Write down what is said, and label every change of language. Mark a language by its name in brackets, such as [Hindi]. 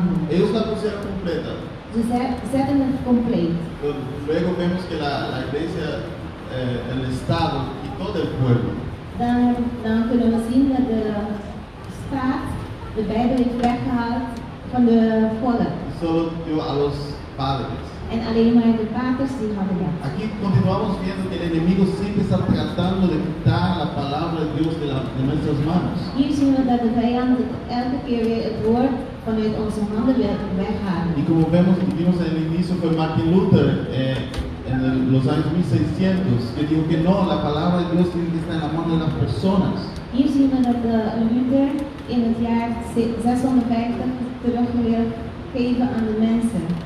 [Spanish] Ellos la pusieron completa. Luego vemos que la iglesia, el Estado y todo el pueblo. [Dutch] Dan kunnen we zien dat de staat de Bijbel heeft weggehaald van de volk. [Spanish] Solo a los padres. [Dutch] En alleen maar de paters die hadden dat. [Spanish] Aquí continuamos viendo que el enemigo siempre está tratando de quitar la palabra de Dios de nuestras manos. [Dutch] Hier zien we dat de vijand elke keer weer het woord vanuit onze handen weghalen. [Spanish] Y como vimos en el inicio fue Martin Luther en los años 1600 que dijo que no, la palabra de Dios tiene que estar en la mano de las personas. [Dutch] Hier zien we dat Luther in het jaar 650 terug wil geven aan de mensen.